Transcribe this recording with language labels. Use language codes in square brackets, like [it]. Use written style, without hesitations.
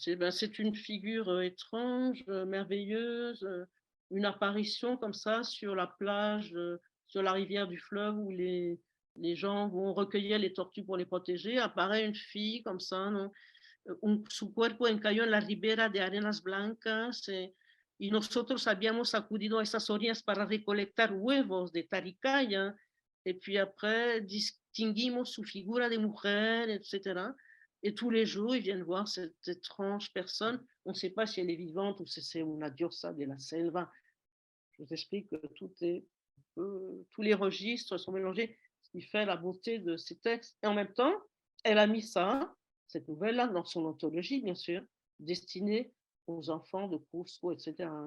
[fr] C'est une figure étrange, merveilleuse, une apparition comme ça sur la plage, sur la rivière du fleuve où les gens vont recueillir les tortues pour les protéger. Apparaît une fille comme ça, non? [es] Su cuerpo encalló en la ribera de arenas blancas y nosotros habíamos acudido a esas orillas para recolectar huevos de taricaya. [fr] Et puis après, [es] distinguimos su figura de mujer, etc. [fr] Et tous les jours, ils viennent voir cette étrange personne. On ne sait pas si elle est vivante ou si c'est [es] una diosa de la selva. [fr] Je vous explique que tous les registres sont mélangés, ce qui fait la beauté de ces textes. Et en même temps, elle a mis ça, cette nouvelle-là, dans son anthologie, bien sûr, destinée aux enfants de Cusco, etc.